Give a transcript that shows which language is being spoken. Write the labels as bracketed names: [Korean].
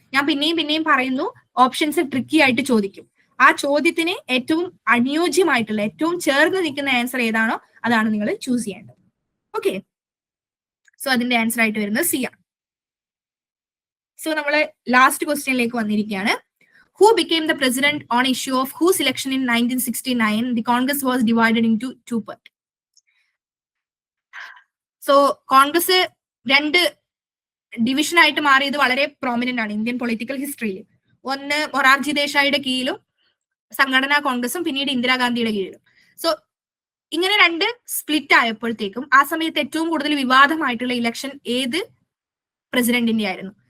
[Malayalam] ഞാൻ പിന്നെയും പറയുന്നു, ഓപ്ഷൻസ് ട്രിക്കി ആയിട്ട് ചോദിക്കും. ആ ചോദ്യത്തിന് ഏറ്റവും അനുയോജ്യമായിട്ടുള്ള, ഏറ്റവും ചേർന്ന് നിൽക്കുന്ന ആൻസർ ഏതാണോ അതാണ് നിങ്ങൾ ചൂസ് ചെയ്യേണ്ടത്. ഓക്കെ, സോ അതിന്റെ ആൻസർ ആയിട്ട് വരുന്നത് സി ആണ്. സോ നമ്മൾ ലാസ്റ്റ് ക്വസ്റ്റ്യനിലേക്ക് വന്നിരിക്കുകയാണ്. [English] Who became the president on issue of whose election in 1969 the Congress was divided into two parts? [Malayalam] So Congress രണ്ട് ഡിവിഷൻ ആയിട്ട് മാറിയത് വളരെ പ്രോമിനന്റ് ആണ് ഇന്ത്യൻ പൊളിറ്റിക്കൽ ഹിസ്റ്ററിയിൽ. ഒന്ന് മൊറാർജി ദേശായിയുടെ കീഴിലും സംഘടനാ കോൺഗ്രസും പിന്നീട് ഇന്ദിരാഗാന്ധിയുടെ കീഴിലും. സോ ഇങ്ങനെ രണ്ട് സ്പ്ലിറ്റ് ആയപ്പോഴത്തേക്കും ആ സമയത്ത് ഏറ്റവും കൂടുതൽ വിവാദമായിട്ടുള്ള ഇലക്ഷൻ ഏത് പ്രസിഡന്റിന്റെ ആയിരുന്നു?